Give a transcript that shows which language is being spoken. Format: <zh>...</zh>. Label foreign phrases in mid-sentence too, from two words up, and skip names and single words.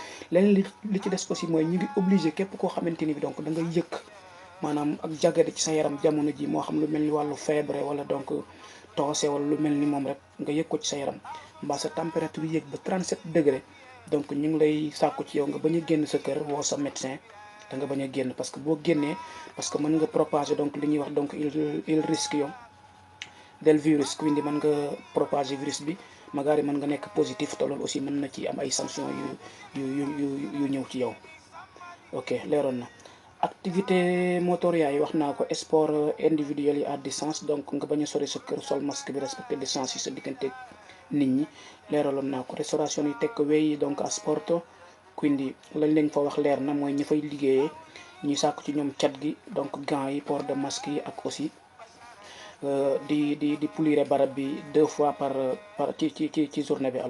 <wo>Leneen li ci des aussi mooy ñu ngi obligé képp koo xamante ni bi donc da ngay yëkk maanaam ak jagade ci sa yaram jamono ji moo xam lu mel ni wàllu feebre wala donc toose wala lu mel ni moom rek nga yëg ko ci sa yaram mbaa sa température yéeg ba 37 degré donc ñu ngi lay sàkku ci yow nga bañ a génn sa kër woo sa médecin da nga bañ a génn</wo> <fr>parce que</fr> <wo>boo génnee</wo> <fr>parce que</fr> <wo>mën nga propager donc li ñuy wax donc</wo> <it>il rischio del virus,</it> <wo>quindi mën nga propager virus bi magari mën nga nekk positif te loolu aussi mën na ci am ay sanctions yu ñëw ci yow. Ok, leeroon na. Activité motoria yi wax naa ko,</wo> <fr>sport individuel</fr> <wo>yi</wo> <fr>à distance</fr> <wo>donc nga bañ a sori sa kër sol masque bi respecter distance yi sa diggante nit ñi leeraloon naa ko. Restauration yi takeaway yi donc asporto quindi lañ leen fa wax leer na mooy ñi fay liggéeyee ñuy sàkku ci ñoom cat gi donc gants yi</wo> <fr>port de masque</fr> <wo>yi ak aussi di pulire barab bi 2 fois par ci journée bi.</wo>